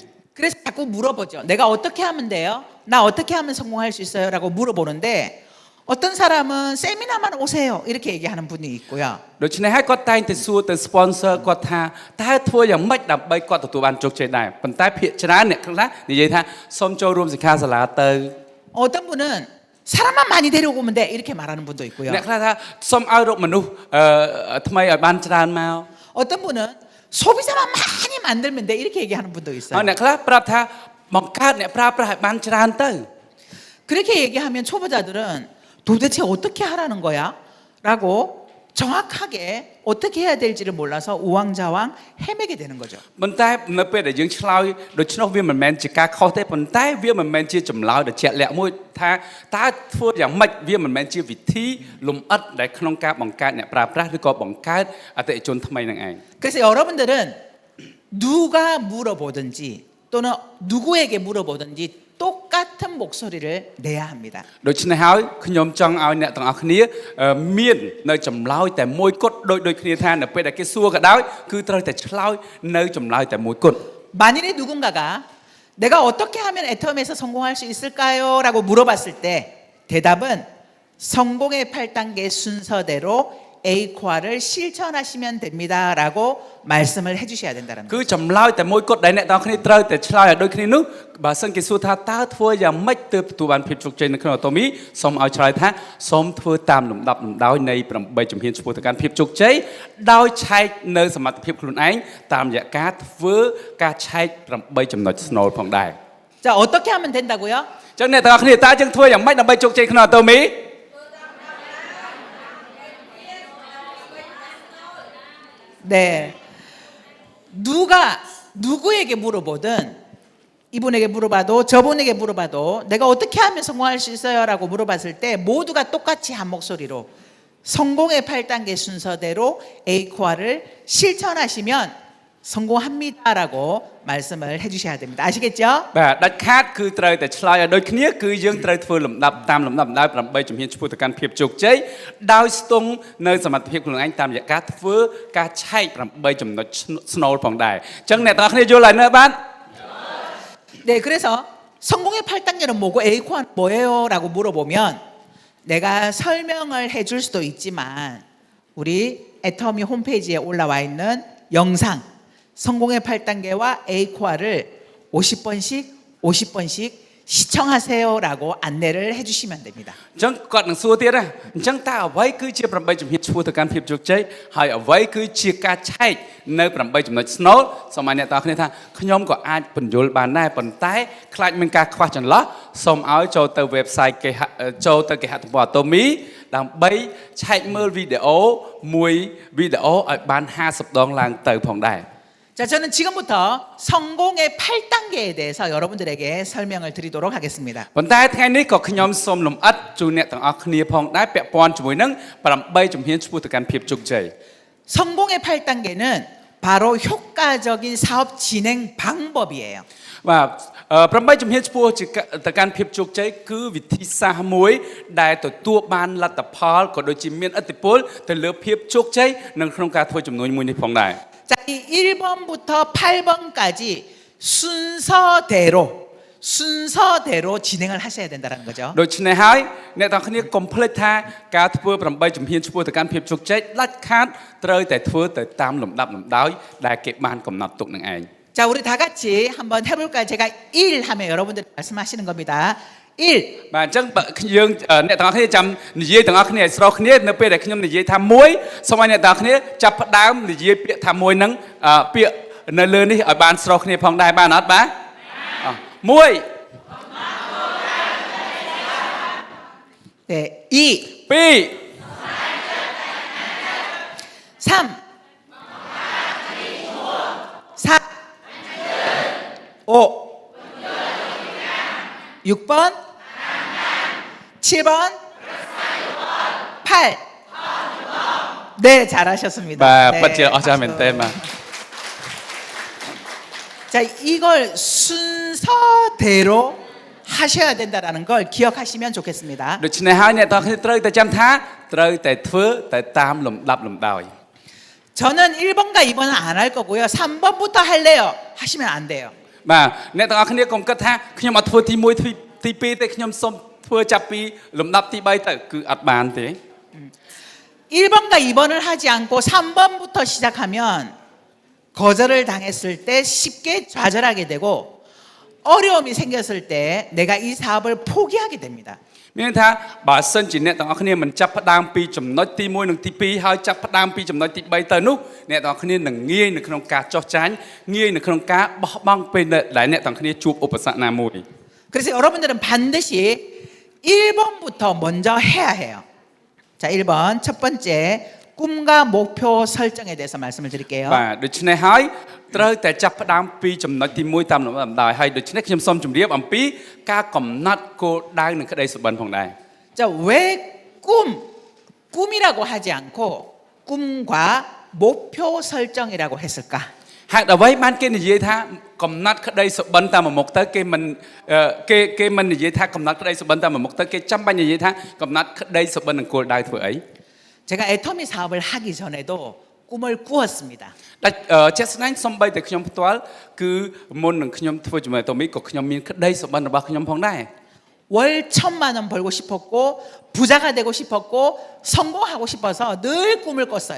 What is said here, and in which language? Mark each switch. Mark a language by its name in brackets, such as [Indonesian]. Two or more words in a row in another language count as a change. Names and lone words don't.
[Korean] 그래서 자꾸 물어보죠. 내가 어떻게 하면 돼요? 나 어떻게 하면 성공할 수 있어요? 라고 물어보는데 어떤 사람은 세미나만 오세요. 이렇게 얘기하는 분이 있고요. [Khmer] ដូច្នេះហើយគាត់តែងតែសួរទៅ sponsor គាត់ថាតើធ្វើយ៉ាងម៉េចដើម្បីគាត់ទទួលបានជោគជ័យដែរប៉ុន្តែភាគច្រើនអ្នកខ្លះនិយាយថាសូមចូលរួមសិក្ខាសាលាទៅ [Korean] 어떤 분은 사람만 많이 데려오면 돼. 이렇게 말하는 분도 있고요. [Khmer] អ្នកខ្លះថាសូមឲ្យរកមនុស្សថ្មីឲ្យបានច្រើនមក [Korean] 어떤 분은 소비자만 많이 만들면 돼. 이렇게 얘기하는 분도 [Khmer] ហើយ [Korean] 있어요. [Khmer] អ្នកខ្លះប្រាប់ថាបង្កើតអ្នកប្រើប្រាស់ឲ្យបានច្រើនទៅ [Korean] 그렇게 얘기하면 초보자들은 도대체 어떻게 하라는 거야? 라고 정확하게 어떻게 해야 될지를 몰라서 우왕좌왕 헤매게 되는 거죠. [Khmer] ប៉ុន្តែនៅពេលដែលយើងឆ្លើយដូច្នោះវាមិនមែនជាការខុសទេប៉ុន្តែវាមិនមែនជាចម្លើយដ៏ជាក់លាក់មួយថាតើធ្វើយ៉ាងម៉េចវាមិនមែនជាវិធីលំអិតដែលក្នុងការបង្កើតអ្នកប្រើប្រាស់ឬក៏បង្កើតអតិថិជនថ្មីនឹងឯង [Korean] 그래서 여러분들은 누가 물어보든지 또는 누구에게 물어보든지 똑같은 목소리를 내야 합니다. [Khmer] ដូច្នេះហើយខ្ញុំចង់ឲ្យអ្នកទាំងអស់គ្នាមាននៅចម្លើយតែមួយគត់ដូចគ្នាថានៅពេលដែលគេសួរក៏ដោយគឺត្រូវតែឆ្លើយនៅចម្លើយតែមួយគត់ [Korean] 만일에 누군가가 내가 어떻게 하면 애텀에서 성공할 수 있을까요? 라고 물어봤을 때 대답은 성공의 8단계 순서대로 A코아를 실천하시면 됩니다. 라고 말씀을 해주셔야 된다는 [Khmer] គឺ [Korean] 거죠. [Khmer] ចម្លើយតែមួយគត់ដែលអ្នកទាំងអស់គ្នាត្រូវតែឆ្លើយឲ្យដូចគ្នានោះបើសិនគេសួរថាតើធ្វើយ៉ាងម៉េចទើបទទួលបានភាពជោគជ័យនៅក្នុងអាតូមីសូមឲ្យឆ្លើយថាសូមធ្វើតាមលំដាប់លំដោយនៃ8ជំហានឆ្ពោះទៅកាន់ភាពជោគជ័យដោយឆែកនៅសមត្ថភាពខ្លួនឯងតាមរយៈការធ្វើការឆែក8ចំណុចស្នូលផងដែរ [Korean] 자, 어떻게 하면 된다고요? [Khmer] អញ្ចឹងអ្នកទាំងអស់គ្នាតើយើងធ្វើយ៉ាងម៉េចដើម្បីជោគជ័យក្នុងអាតូមី [Korean] 네. 누구에게 물어보든 이분에게 물어봐도 저분에게 물어봐도 내가 어떻게 하면 성공할 수 있어요? 라고 물어봤을 때 모두가 똑같이 한 목소리로 성공의 8단계 순서대로 A코아를 실천하시면 성공합니다라고 말씀을 해주셔야 됩니다. 아시겠죠? [Khmer] បាទដាច់ខាតគឺត្រូវតែឆ្លើយឲ្យដូចគ្នាគឺយើងត្រូវធ្វើលំដាប់តាមលំដាប់ដោយ8ជំហានឆ្ពោះទៅកាន់ភាពជោគជ័យដោយស្ទង់នៅសមត្ថភាពខ្លួនឯងតាមរយៈការធ្វើការឆែក8ចំណុចស្នូលផងដែរអញ្ចឹងអ្នកទាំងអស់គ្នាយល់ហើយនៅបាទ [Korean] 네, 그래서 성공의 8단계는 뭐고 A코아는 뭐예요? 라고 물어보면 내가 설명을 해줄 수도 있지만 우리 애터미 홈페이지에 올라와 있는 영상 성공의 8단계와 A코아를 50번씩 시청하세요라고 안내를 해주시면 됩니다. [Khmer] អញ្ចឹងគាត់នឹងសួរទៀតណាអញ្ចឹងតើអ្វីគឺជា8ជំហានឆ្ពោះទៅកាន់ភាពជោគជ័យហើយអ្វីគឺជាការឆែកនៅ8ចំណុចស្នូលសូមឲ្យអ្នកទាំងអស់គ្នាថាខ្ញុំក៏អាចបញ្យល់បានដែរប៉ុន្តែខ្លាចមានការខ្វះចន្លោះសូមឲ្យចូលទៅ website ចូលទៅគេហទំព័រ Atomy ដើម្បីឆែកមើលវីដេអូមួយវីដេអូឲ្យបាន50ដងឡើងទៅផងដែរ [Korean] 자, 저는 지금부터 성공의 8단계에 대해서 여러분들에게 설명을 드리도록 하겠습니다. [Khmer] ប៉ុន្តែថ្ងៃនេះក៏ខ្ញុំសូមលម្អិតជូនអ្នកទាំងអស់គ្នាផងដែរពាក់ព័ន្ធជាមួយនឹង8ជំហានឆ្ពោះទៅកាន់ភាពជោគជ័យ [Korean] 성공의 8단계는 바로 효과적인 사업 진행 방법이에요. [Khmer] បាទប្របីជំហានឆ្ពោះទៅកាន់ភាពជោគជ័យគឺវិធីសាស្ត្រមួយដែលទទួលបានលទ្ធផលក៏ដូចជាមានឥទ្ធិពលទៅលើភាពជោគជ័យនៅក្នុងការធ្វើចំនួនមួយនេះផងដែរ [Korean] 자, 이 1번부터 8번까지 순서대로 진행을 하셔야 된다는 거죠. [Khmer] ដូច្នេះហើយអ្នកទាំងគ្នាកុំភ្លេចថាការធ្វើ8ជំហានឆ្ពោះទៅកាន់ភាពជោគជ័យដាច់ខាតត្រូវតែធ្វើទៅតាមលំដាប់លំដោយដែលគេបានកំណត់ទុកនឹងឯង [Korean] 자, 우리 다 같이 한번 해볼까요? 제가 1 하면 여러분들이 말씀하시는 겁니다. 1. [Khmer] បាទអញ្ចឹងបើយើងអ្នកទាំងអស់គ្នាចាំនិយាយទាំងអស់គ្នាឲ្យស្រុះគ្នានៅពេលដែលខ្ញុំនិយាយថា1សូមឲ្យអ្នកទាំងអស់គ្នាចាប់ផ្ដើមនិយាយពាក្យថា1ហ្នឹងពាក្យនៅលើនេះឲ្យបានស្រុះគ្នាផងដែរបានអត់បាទ1 [Korean] 네, 2. 2 3. 4. 5. 6번 7번 8 네, 잘하셨습니다. [Khmer] បាទ [Korean] 네, [Khmer] ពិតជាអស្ចារ្យមែនទែនបាទ [Korean] 자, 이걸 순서대로 하셔야 된다라는 걸 기억하시면 좋겠습니다. [Khmer] ដូច្នេះហើយអ្នកទាំងអស់គ្នាត្រូវតែចាំថាត្រូវតែធ្វើទៅតាមលំដាប់លំដោយ [Korean] 저는 1번과 2번은 안 할 거고요. 3번부터 할래요. 하시면 안 돼요. [Khmer] បាទអ្នកទាំងអស់គ្នាកុំគិតថាខ្ញុំអត់ធ្វើទី1ទី2ទេខ្ញុំសូមធ្វើចាប់ពីលំដាប់ទី3ទៅគឺអត់បានទេ [Korean] 1번과 2번을 하지 않고 3번부터 시작하면 거절을 당했을 때 쉽게 좌절하게 되고 어려움이 생겼을 때 내가 이 사업을 포기하게 됩니다. [Khmer] មានថាបើសិនជាអ្នកទាំងអស់គ្នាមិនចាប់ផ្ដើមពីចំណុចទី1និងទី2ហើយចាប់ផ្ដើមពីចំណុចទី3ទៅនោះអ្នកទាំងអស់គ្នានឹងងាយនៅក្នុងការចោះចាញ់ងាយនៅក្នុងការបោះបង់ពេលដែលអ្នកទាំងគ្នាជួបឧបសគ្គណាមួយ [Korean] 그래서 여러분들은 반드시 1번부터 먼저 해야 해요. 자, 1번 첫 번째 꿈과 목표 설정에 대해서 말씀을 드릴게요. [Khmer] បាទដូច្នេះហើយត្រូវតែចាប់ផ្ដើមពីចំណុចទី1តាមលំដាប់លំដោយហើយដូច្នេះខ្ញុំសូមជម្រាបអំពីការកំណត់គោលដៅនិងក្តីសុបិនផងដែរ [Korean] 자, 왜 꿈이라고 하지 않고 꿈과 목표 설정이라고 했을까? [Khmer] ហេតុអ្វីបានគេនិយាយថាកំណត់ក្តីសុបិនតាមមុខទៅគេមិននិយាយថាកំណត់ក្តីសុបិនតាមមុខទៅគេចាំបាច់និយាយថាកំណត់ក្តីសុបិននិងគោលដៅធ្វើអី [Korean] 제가 애터미 사업을 하기 전에도 꿈을 꾸었습니다. [Khmer] ដាច់ជាក់ស្ដែងសំបីតែខ្ញុំផ្ទាល់គឺមុននឹងខ្ញុំធ្វើជាមួយតូមីក៏ខ្ញុំមានក្តីសុបិនរបស់ខ្ញុំផងដែរ [Korean] 월 1,000만 원 벌고 싶었고 부자가 되고 싶었고 성공하고 싶어서 늘 꿈을 꿨어요.